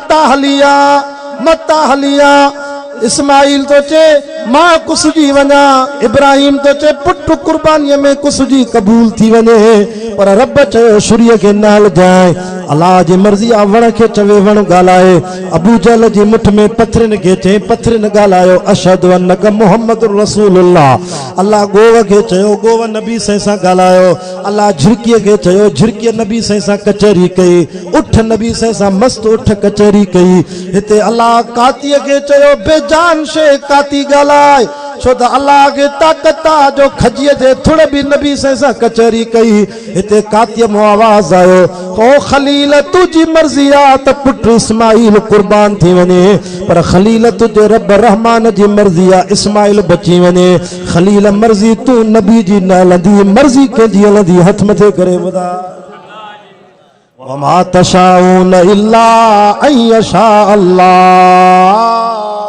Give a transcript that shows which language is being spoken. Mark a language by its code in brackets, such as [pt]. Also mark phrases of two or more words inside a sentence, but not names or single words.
[sd] मता हलिया इस्माइल तो चे मां कुसजी वञा इब्राहिम तो चे पुट कुर्बानीअ में कुसजी कबूल थी वञे पर रब चयो शुरीअ खे न हलजाए अल्लाह जी मर्ज़ी आहे वण खे चवे वण ॻाल्हाए अबू जहल जी मुठ में पथरनि खे चए पथरनि ॻाल्हायो [ar] أشهد أنك محمد رسول الله [sd] अल्लाह गोव खे चयो गोव नबी सां ॻाल्हायो अल्लाह झिरकीअ खे चयो झिरकीअ नबी सां कचहरी कई उठ नबी सां मस्त उठ कचहरी कई हिते अल्लाह कातीअ खे चयो बेजान शे काती ॻाल्हाए छो त अल्लाह खे ताक़त आहे जो खजीअ जे थुड़ बि नबी सां कचहरी कई हिते कातीअ मो आवाज़ आयो ओ खलील तुंहिंजी मर्ज़ी आहे त पुट इस्माइल कुर्बान थी वञे पर खलील तुंहिंजे रब रहमान जी मर्ज़ी आहे इस्माइल बची वञे खलील मर्ज़ी तूं नबी जी न हलंदी मर्ज़ी कंहिंजी हलंदी हथ मथे करे ॿुधा [ar] وما تشاءون إلا أن يشاء الله